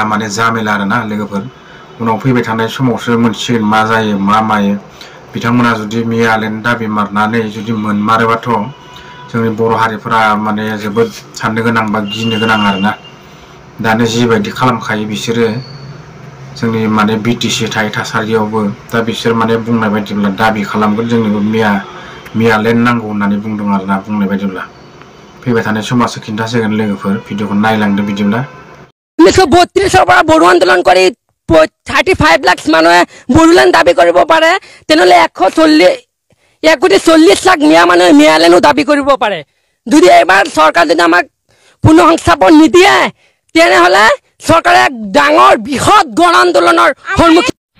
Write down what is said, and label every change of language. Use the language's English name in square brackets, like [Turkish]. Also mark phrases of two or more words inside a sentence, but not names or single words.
[Bodo] माने जामेला आरोना लोगोफोर उनाव फैबाय थानाय समावसो मोनसिगोन मा जायो मा मायो बिथांमोना जुदि मियालेण्ड दाबि मारनानै जुदि मोनमारोबाथ' जोंनि बर' हारिफोरा माने जोबोद साननो गोनां बा गिनो गोनां आरोना दानो जिबायदि खालामखायो बिसोरो जोंनि माने बिटिसि थासारियावबो दा बिसोर माने बुंनाय बायदिब्ला दाबि खालामगोन जोंनोबो मियालेण्ड नांगौ होननानै बुंदों आरोना बुंनाय बायदिब्ला फैबाय थानाय समासो खिन्थासिगोन लोगोफोर भिडिअखौ नायलांदो बिदिब्ला [Assamese] 1932 পৰা বড়ো আন্দোলন কৰি 35 লাখ মানুহে বড়োলেণ্ড দাবী কৰিব পাৰে তেনেহলে 140 লাখ মিয়া মানুহে মিয়ালেণ্ডও দাবী কৰিব পাৰে যদি এবাৰ চৰকাৰ যদি আমাক পুনৰ সংস্থাপন নিদিয়ে তেনেহলে চৰকাৰে ডাঙৰ বৃহৎ গণ আন্দোলনৰ সন্মুখীন